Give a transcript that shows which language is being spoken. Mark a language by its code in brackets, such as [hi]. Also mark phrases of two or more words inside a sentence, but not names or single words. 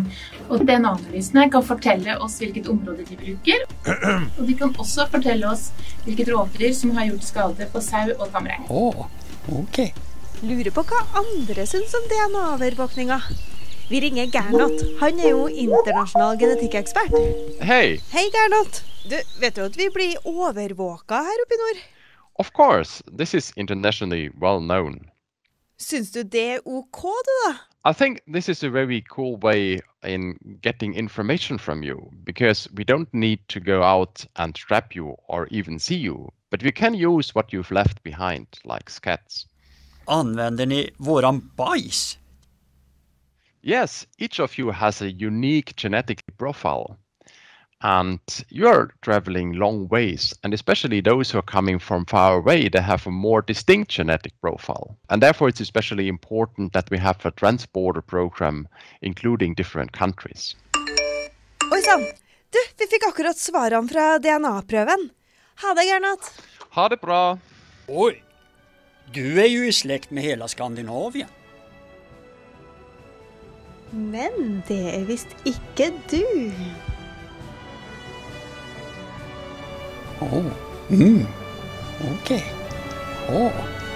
[no] Og DNA-analysene kan fortelle oss hvilket område de bruker, og de kan også fortelle oss hvilket rovdyr som har gjort skade på sau og tamrein. Ok. Lurer på hva andre synes om DNA-overvåkninga. Vi ringer Gernot. Han jo internasjonal genetikkekspert. Hei! Hei Gernot. Du, vet du at vi blir overvåka her oppe I nord? [en] Of course, this is internationally well known. [no] Syns du det ok, du da? [en] I think this is a very cool way in getting information from you, because we don't need to go out and trap you or even see you, but we can use what you've left behind, like scats. [sv] Använder ni våran bajs? [en] Yes, each of you has a unique genetic profile. And you're traveling long ways, and especially those who are coming from far away, they have a more distinct genetic profile. And therefore it's especially important that we have a transborder program including different countries. [no] Oi sann! Du, vi fikk akkurat svarene fra DNA-prøven. Ha det, Gernot. Ha det bra. [sv] Oj, du är ju i släkt med hela Skandinavien. [no] Men det er visst ikke du. Okej.